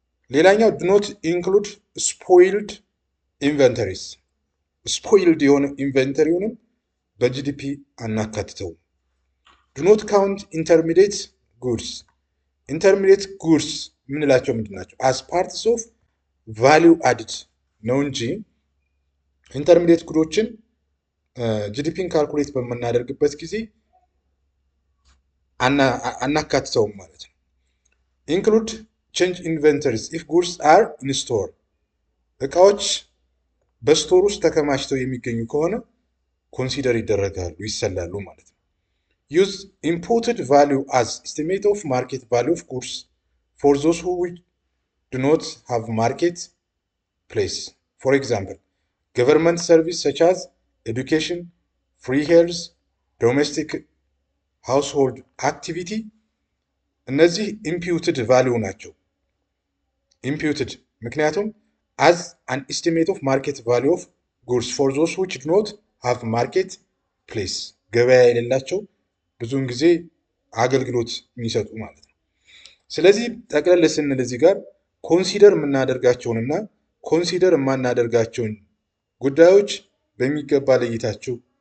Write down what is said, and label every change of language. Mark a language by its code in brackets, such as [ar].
[am] ሌላኛው [en] do not include spoiled inventories። [am] ስፖይልድ የሆነ ኢንቨንተሪውንም በጂዲፒ አናካትተውም። [en] do not count intermediate goods። [am] ኢንተርሚዲየት ጉድስ የምንላቸው ምንድን ናቸው? [en] as parts of value added [am] ነው እንጂ ኢንተርሚዲየት ጉዶችን ጂዲፒን ካልኩሌት በምናደርግበት ጊዜ አናካትተውም ማለት ነው። [en] include change inventories if goods are in store። [am] እቃዎች በስቶር ውስጥ ተከማችተው የሚገኙ ከሆነ ኮንሲደር ይደረጋሉ፣ ይሰላሉ ማለት ነው። [en] use imputed value as estimate of market value of goods for those who do not have market place. For example, government service such as education, free health, domestic household activity እነዚህ imputed value ናቸው። [am] imputed ምክንያቱም [en] as an estimate of market value of goods for those which do not have market place [am] ገበያ የሌላቸው ብዙውን ጊዜ አገልግሎት የሚሰጡ ማለት ነው። ስለዚህ ጠቅለል ስንል እዚህ ጋር ኮንሲደር የምናደርጋቸውንና ኮንሲደር የማናደርጋቸውን ጉዳዮች በሚገባ ለይታችሁ